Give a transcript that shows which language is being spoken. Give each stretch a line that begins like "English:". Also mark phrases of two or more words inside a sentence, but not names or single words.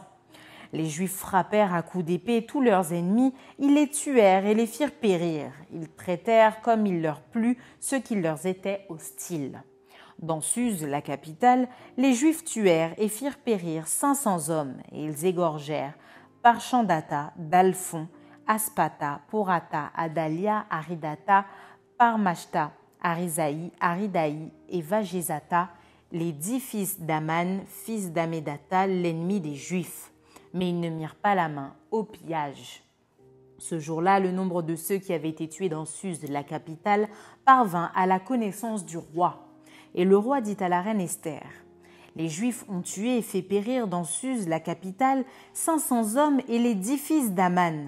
French: Les Juifs frappèrent à coups d'épée tous leurs ennemis, ils les tuèrent et les firent périr. Ils traitèrent comme il leur plut ceux qui leur étaient hostiles. Dans Suse, la capitale, les Juifs tuèrent et firent périr 500 hommes, et ils égorgèrent Parchandata, Dalphon, Aspata, Porata, Adalia, Aridata, Parmashta, Arisaï, Aridaï et Vagézata, les 10 fils d'Aman, fils d'Amédata, l'ennemi des Juifs. Mais ils ne mirent pas la main au pillage. Ce jour-là, le nombre de ceux qui avaient été tués dans Suse, la capitale, parvint à la connaissance du roi. Et le roi dit à la reine Esther, « Les Juifs ont tué et fait périr dans Suse, la capitale, 500 hommes et les 10 fils d'Aman.